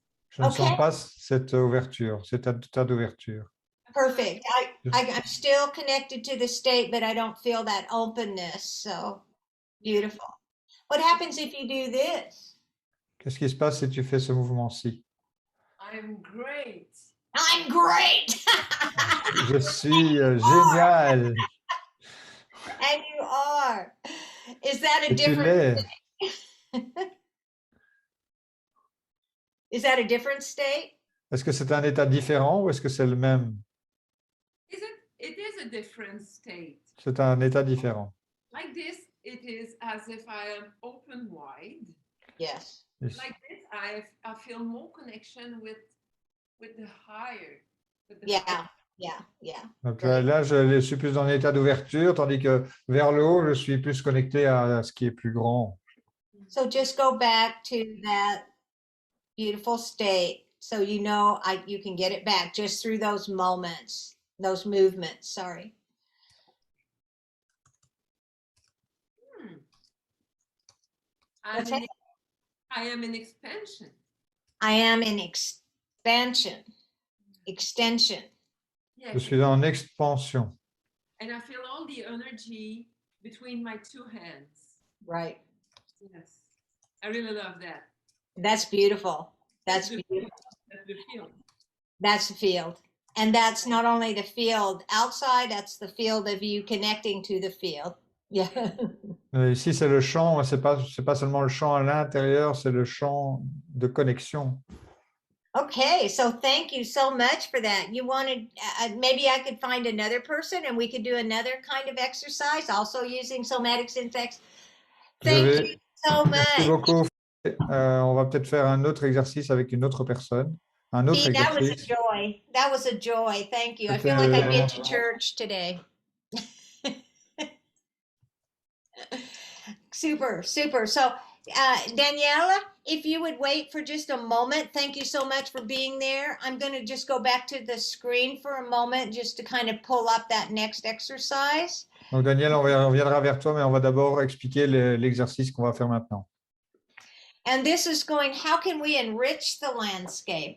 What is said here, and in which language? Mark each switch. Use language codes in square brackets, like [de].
[fr] Je ne sens pas cette ouverture, cet état d'ouverture. [en] Perfect. I'm still connected to the state, but I don't feel that openness. So beautiful. What happens if you do this? [fr] Qu'est-ce qui se passe si tu fais ce mouvement-ci? [en] I'm great. I'm great. [fr] Je suis génial. [en] And you are. Is that a [fr] Et tu [en] different [fr] l'es. [en] Is that a different state? [fr] Est-ce que c'est un état différent ou est-ce que c'est le même? [en] It is a different state. [fr] C'est un état différent. [en] Like this, it is as if I am open wide. Yes. Like this, I feel more connection with the higher. Yeah. Yeah. [fr] Donc là, je suis plus dans l'état d'ouverture, tandis que vers le haut, je suis plus connecté à ce qui est plus grand. [en] So just go back to that beautiful state. So you know you can get it back just through those moments, those movements, sorry. I am in expansion. I am in expansion. Extension. Yes. [fr] Je suis en expansion. [en] And I feel all the energy between my two hands. Right. Yes. I really love that. That's beautiful. That's beautiful. That's the field. That's the field. And that's not only the field outside, that's the field of you connecting to the field. Yeah. [fr] Ici, c'est le champ, c'est pas seulement le champ à l'intérieur, c'est le champ de connexion. [en] Okay, so thank you so much for that. You wanted, maybe I could find another person and we could do another kind of exercise, also using somatic syntax. Thank you so much. [fr] Merci beaucoup. On va peut-être faire un autre exercice avec une autre personne. Un autre [en] that was a [fr] exercice. [en] joy. That was a joy. Thank you. I feel like I've been to church today. Super, super. So, Daniela, if you would wait for just a moment, thank you so much for being there. I'm going to just go back to the screen for a moment just to kind of pull up that next exercise. [fr] Donc, Daniel, on reviendra vers toi, mais on va d'abord expliquer l'exercice qu'on va faire maintenant. [en] And this is going, how can we enrich the landscape?